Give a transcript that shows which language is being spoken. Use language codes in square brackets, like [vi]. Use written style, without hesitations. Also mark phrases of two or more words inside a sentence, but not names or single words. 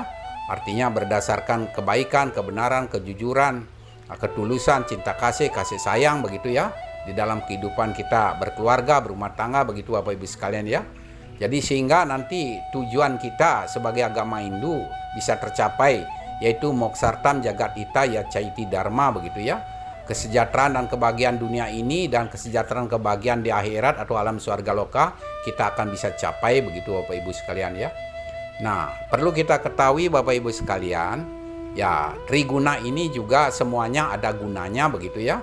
[id] Artinya berdasarkan kebaikan, kebenaran, kejujuran, ketulusan, cinta kasih, kasih sayang begitu ya. Di dalam kehidupan kita berkeluarga, berumah tangga begitu Bapak Ibu sekalian ya. Jadi sehingga nanti tujuan kita sebagai agama Hindu bisa tercapai, yaitu [sa] moksartam jagat ita ya caiti dharma [id] begitu ya. Kesejahteraan dan kebahagiaan dunia ini dan kesejahteraan kebahagiaan di akhirat atau alam swarga loka kita akan bisa capai begitu Bapak Ibu sekalian ya. Nah, perlu kita ketahui Bapak Ibu sekalian, ya triguna ini juga semuanya ada gunanya begitu ya.